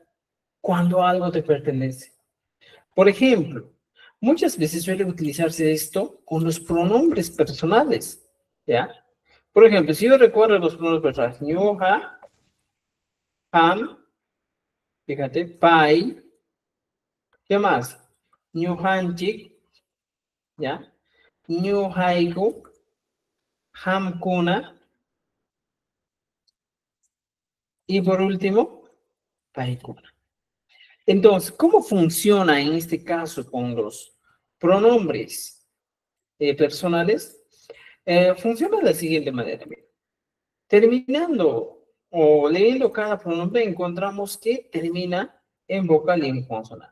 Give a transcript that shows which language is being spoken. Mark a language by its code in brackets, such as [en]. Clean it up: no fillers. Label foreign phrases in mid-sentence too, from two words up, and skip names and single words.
[es] Cuando algo te pertenece. Por ejemplo, muchas veces suele utilizarse esto con los pronombres personales, ¿ya? Por ejemplo, si yo recuerdo los pronombres personales, [qu] ñuja, ham, [es] fíjate, pai, ¿qué más? [qu] Ñujanchik, ¿ya? Ñujaiku, hamkuna, [es] y por último, paikuna. Entonces, ¿cómo funciona en este caso con los pronombres personales? Funciona de la siguiente manera. Terminando o leyendo cada pronombre, encontramos que termina en vocal y en consonante.